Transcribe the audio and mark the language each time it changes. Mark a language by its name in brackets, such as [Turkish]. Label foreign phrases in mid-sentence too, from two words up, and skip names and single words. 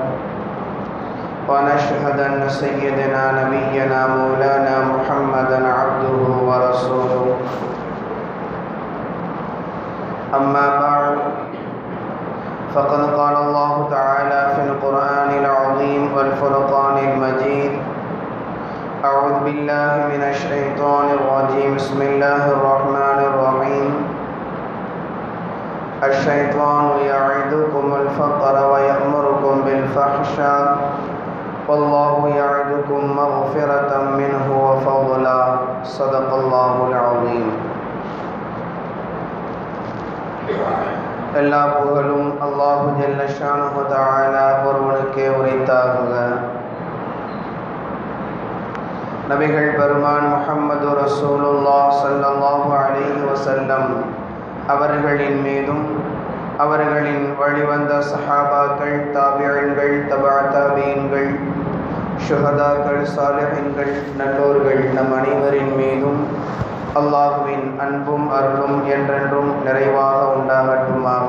[Arabic] ونشهد أن سيدنا نبينا مولانا محمدا عبده ورسوله أما بعد فقد قال الله تعالى في القرآن العظيم والفرقان المجيد أعوذ بالله من الشيطان الرجيم بسم الله الرحمن الرحيم الشيطان يعدكم الفقر ويأمركم بالفحشاء والله يعدكم مغفرة منه وفضلا صدق الله العظيم. [Tamil] எல்லா புகழும் [Arabic] الله جل شأنه تعالى [Tamil] ஒருவனுக்கே உரித்தாகுக. நபிகள் பெருமான் [Arabic] محمد رسول الله صلى الله عليه وسلم [Tamil] அவர்களின் மீதும் அவர்களின் வழிவந்த சஹாபாக்கள், தாபிஈன்கள், தபா தாபிஈன்கள், ஷுஹதாக்கள், சாலிஹீன்கள், நல்லோர்கள் நம் அனைவரின் மீதும் அல்லாஹுவின் அன்பும் அருளும் என்றென்றும் நிறைவாக உண்டாகட்டுமாக.